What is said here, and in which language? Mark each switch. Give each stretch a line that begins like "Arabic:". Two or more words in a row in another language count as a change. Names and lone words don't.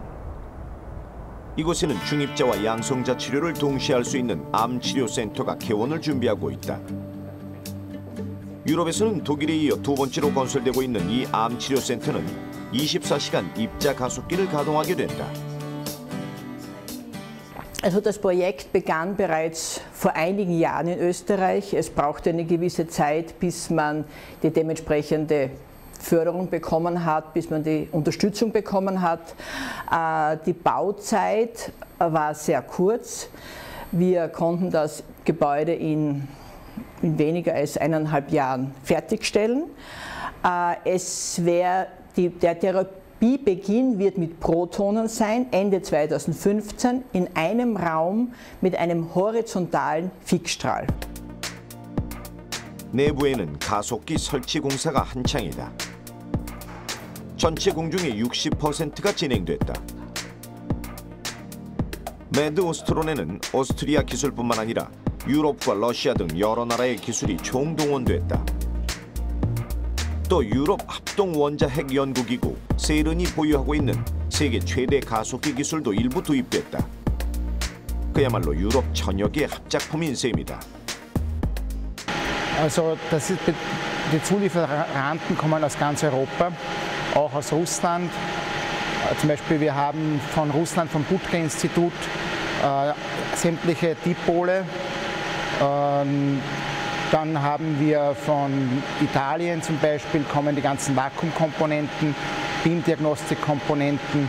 Korean: 이곳에는 중입자와 양성자 치료를 동시에 할 수 있는 암치료센터가 개원을 준비하고 있다. 유럽에서는 독일에 이어 두 번째로 건설되고 있는 이 암치료센터는 24시간 입자 가속기를 가동하게 된다.
German: Also das Projekt begann bereits vor einigen Jahren in Österreich. Es brauchte eine gewisse Zeit, bis man die dementsprechende Förderung bekommen hat, bis man die Unterstützung bekommen hat. Die Bauzeit war sehr kurz. Wir konnten das Gebäude in weniger als 1,5 Jahren fertigstellen. Der Therapiebeginn wird mit Protonen sein, Ende 2015, in einem Raum mit einem horizontalen Fixstrahl.
Korean: 내부에는 가속기 설치 공사가 한창이다. 전체 공중의 60%가 진행됐다. 메드오스트론에는 오스트리아 기술뿐만 아니라 유럽과 러시아 등 여러 나라의 기술이 총동원됐다. 또 유럽 합동 원자 핵 연구기구 세른이 보유하고 있는 세계 최대 가속기 기술도 일부 도입됐다. 그야말로 유럽 전역의 합작품인 셈이다.
German: Also die Zulieferanten kommen aus ganz Europa, auch aus Russland. Zum Beispiel wir haben von Russland, vom Butke-Institut, sämtliche Dipole. Dann haben wir von Italien zum Beispiel kommen die ganzen Vakuumkomponenten, BIM-Diagnostikkomponenten.